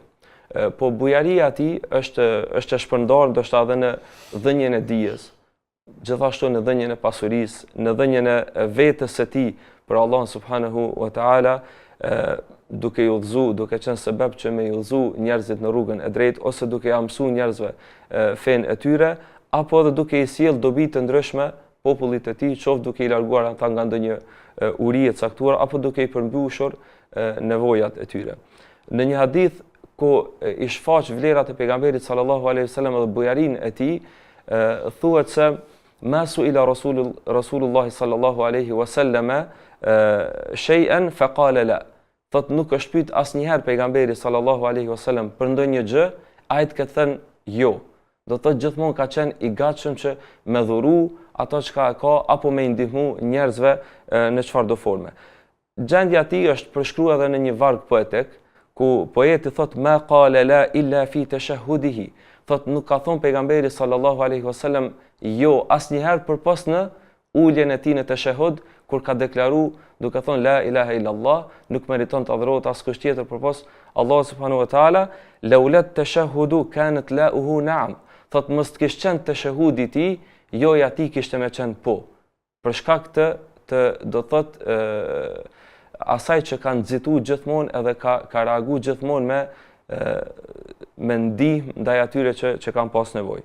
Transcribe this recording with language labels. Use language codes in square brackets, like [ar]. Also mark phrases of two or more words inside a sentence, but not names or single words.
[sq] Po bujaria e tij është e shpërndarë ndoshta edhe në dhënien e dijes, gjithashtu në dhënien e pasurisë, në dhënien e vetes së tij për Allah [ar] سبحانه وتعالى, [sq] duke i udhëzuar, duke qenë sebeb që me i udhëzuar njerëzit në rrugën e drejtë, ose duke ia mësuar njerëzve fenë e tyre, apo edhe duke i sjell dobi të ndryshme popullit e tij, qoftë duke i larguar ata nga ndonjë uri e caktuar apo duke i përmbushur nevojat e tyre. Në një hadith ku i shfaq vlerat e pejgamberit [ar] صلى الله عليه وسلم [sq] dhe bujarinë e tij, thuhet se [ar] ما سئل رسول الله صلى الله عليه وسلم شيئا فقال لا. [sq] Thot nuk është pyet asnjëherë pejgamberi [ar] صلى الله عليه وسلم [sq] për ndonjë gjë, ai të ketë thënë jo. Do thotë gjithmonë ka qenë i gatshëm që me dhuru ato çka ka apo me ndihmu njerëzve në çfarëdo forme. Gjendja e tij është përshkruar edhe në një varg poetik ku poeti thot [ar] ما قال لا إلا في تشهده, [sq] thot nuk ka thon pejgamberi [ar] صلى الله عليه وسلم [sq] jo asnjëherë përpos në uljen e tij në tashahhud, kur ka deklaru duke thonë [ar] لا إله إلا الله, [sq] nuk meriton të adhurohet askush tjetër përpos Allah [ar] سبحانه وتعالى, لولا التشهد كانت لاءه نعم. [sq] Thot mos të kishte qenë tashahhudi i tij, joja e tij kishte më qenë po. Për shkak të do thot asaj që kanë nxitu gjithmonë edhe ka reagu gjithmonë me ndihmë ndaj atyre që kanë pas nevojë.